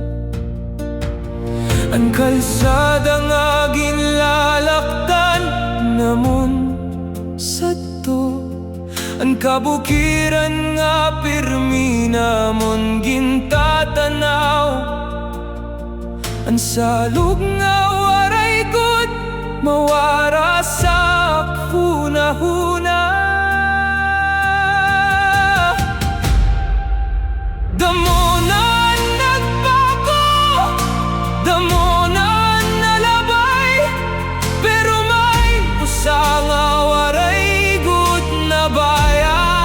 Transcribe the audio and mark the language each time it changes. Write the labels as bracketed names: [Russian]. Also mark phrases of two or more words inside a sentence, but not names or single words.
[Waray] Ang kalsada nga ginlalakdan namon sadto, ang kabukiran nga pirmi namon gintatanaw, ang salog nga waray gud mawara sa akhuna-huna. Damo na nagbago, damo na nalabay, pero may usa nga waray gud na baya.